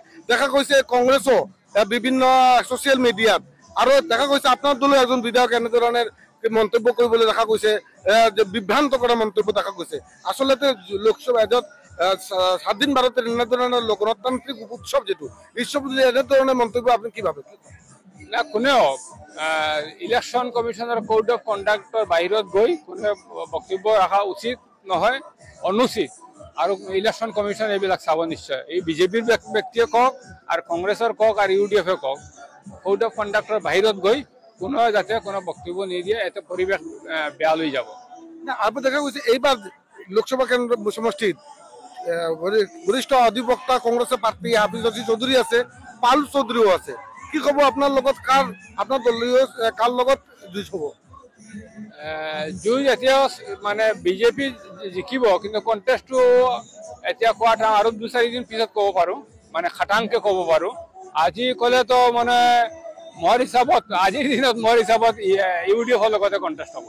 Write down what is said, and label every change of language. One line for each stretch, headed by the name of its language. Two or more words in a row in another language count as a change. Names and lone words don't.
Assamese: দেখা গৈছে কংগ্ৰেছও বিভিন্ন
English: social media,
Assamese: আৰু দেখা গৈছে আপোনাৰ দলৰ এজন বিধায়ক এনেধৰণৰ মন্তব্য কৰিবলৈ দেখা গৈছে, যে বিভ্ৰান্ত কৰা মন্তব্য দেখা গৈছে। আচলতে লোকসভা এজত স্বাধীন ভাৰতের এনেধৰণৰ গণতান্ত্রিক উৎসৱ যেটো উৎসৱ এনেধৰণৰ মন্তব্য
Bangla: আপনি কি ভাবে?
Assamese: না, কোনেও
English: election commission code of conduct
Assamese: বাহিৰত গৈ কোনে বক্তব্য ৰখা উচিত নহয়, অনুচিত। আৰু
English: election commission
Assamese: এইবিলাক চাব নিশ্চয়। এই বিজেপিৰ ব্যক্তিয়ে কওক আৰু কংগ্ৰেছৰ কওক আৰু ইউডিএফে কওক,
English: code of conduct
Assamese: বাহিৰত গৈ কোনো যাতে কোনো বক্তব্য নিদিয়ে, এতে পৰিৱেশ বেয়া লৈ যাব।
Bangla: আপনি দেখা গৈছে এইবাৰ লোকসভা কেন্দ্র সমষ্টিত বরিষ্ঠ অধিবক্তা কংগ্রেসের প্রার্থী হাফিজ রশিদ চৌধুরী আছে, পাল চৌধুরীও আছে। কি খবর আপনার লগত আপনার দলীয় কার লগত যুঁজ হব?
Assamese: যুঁজ এতিয়া মানে বিজেপি জিকিব, কিন্তু কণ্টেষ্টটো এতিয়া কোৱাটা আৰু 2-4 দিন পিছত ক'ব পাৰোঁ, মানে খাটাংকে ক'ব পাৰোঁ। আজি ক'লেতো মানে মোৰ হিচাপত আজিৰ দিনত মোৰ হিচাপত ইউডিএফৰ লগতে কণ্টেষ্ট হ'ব।